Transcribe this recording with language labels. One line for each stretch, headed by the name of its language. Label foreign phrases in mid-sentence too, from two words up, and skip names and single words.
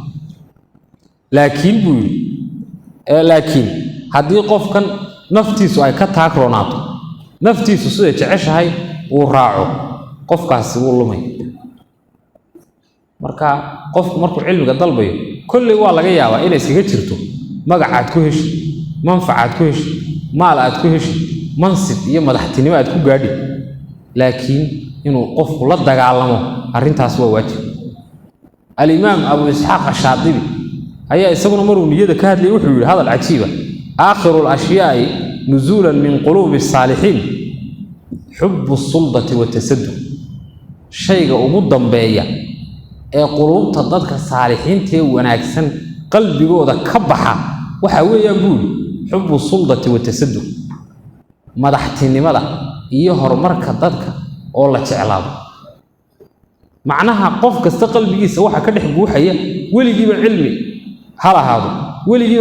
Somali: laakiin haddii qofkan naftiisu ay ka taagroonaato naftiisu sida jeceshahay uu raaco qofkaasi wuu lumay marka qofku markuu cilmiga dalbayo kulli waa laga yaabaa inay iskaga jirto magacaad ku heshi manfacaad ku heshi maal aad ku heshi mansib iyo madaxtinimo aad ku gaadhi laakiin inuu qofku la dagaalamo arrintaas waa waajib al-imaam abu isxaaq ash-shaatibi ayaa isaguna maruu niyada ka hadlay wuxuu yiri hadal cajiiba
Arabic: آخر الأشياء نزولا من قلوب الصالحين حب السلطة وتصدق
Somali: shayga ugu dambeeya ee qulubta dadka saalixiinta ee wanaagsan qalbigooda ka baxa waxa weeyaan buuli
Arabic: حب السلطة وتصدق
Somali: madaxtinimada iyo horumarka dadka oo la jeclaado macnaha qof kasta qalbigiisa waxa ka dhex buuxaya weligiiba cilmi hal ahaado weligiiba